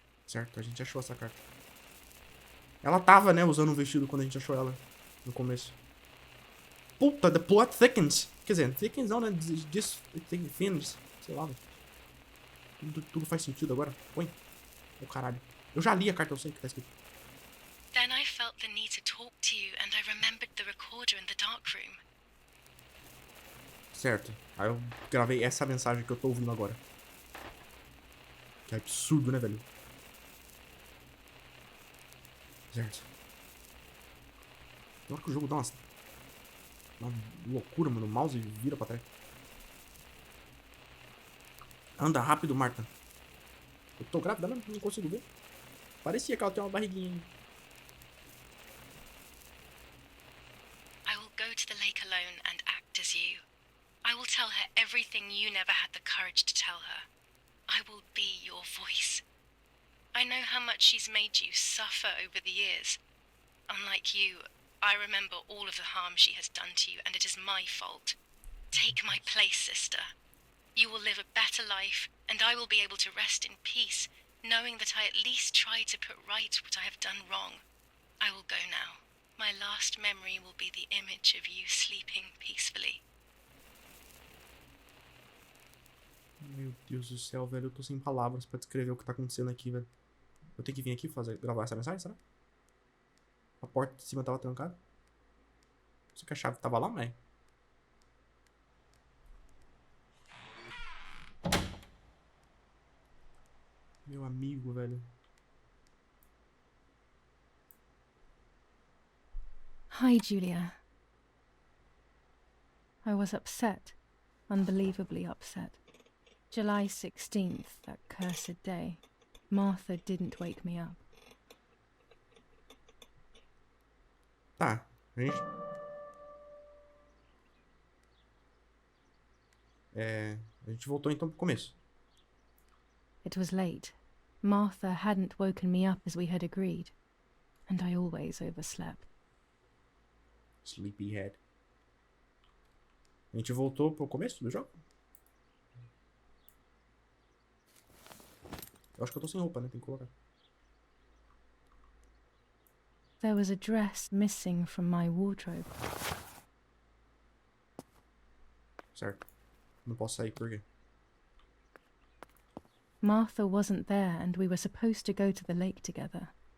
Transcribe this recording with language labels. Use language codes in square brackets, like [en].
[pt] Certo, a gente achou essa carta. Ela tava, né, usando um vestido quando a gente achou ela no começo. Puta, [en] the plot thickens. [pt] Quer dizer, thickens não, né? Thins. Sei lá, velho. Tudo faz sentido agora. Põe. Ô, caralho. Eu já li a carta, eu sei o que tá escrito. [en] Then I felt the need to talk to you, and I remembered the recorder in the dark room. [pt] Certo. Aí eu gravei essa mensagem que eu tô ouvindo agora. Que absurdo, né, velho? Certo. Tem hora que o jogo dá uma loucura, mano. O mouse vira pra trás. Anda rápido, Marta. Eu tô grávida mesmo? Não consigo ver. Parecia que ela tem uma barriguinha. [en] I will go to the lake alone and act as you. I will tell her everything you never had the courage to tell her. I will be your voice. I know how much she's made you suffer over the years. Unlike you, I remember all of the harm she has done to you, and it is my fault. Take my place, sister. You will live a better life, and I will be able to rest in peace, knowing that I at least tried to put right what I have done wrong. I will go now. My last memory will be the image of you sleeping peacefully. [pt] Meu Deus do céu, velho. Eu tô sem palavras pra descrever o que tá acontecendo aqui, velho. Eu tenho que vir aqui gravar essa mensagem, será? A porta de cima tava trancada. Só que a chave tava lá, mas... Meu amigo, velho. [en] Hi, Julia. I was upset. Unbelievably upset. July 16th, that cursed day. Martha didn't wake me up. [pt] Tá, a gente... A gente voltou então pro começo. [en] It was late. Martha hadn't woken me up as we had agreed. And I always overslept. Sleepyhead. [pt] A gente voltou pro começo do jogo? Eu acho que eu tô sem roupa, né? Tem que colocar. [en] There was a dress missing from my wardrobe. [pt] Certo. Não posso sair, por quê? [en] Martha wasn't there, and we were supposed to go to the lake together.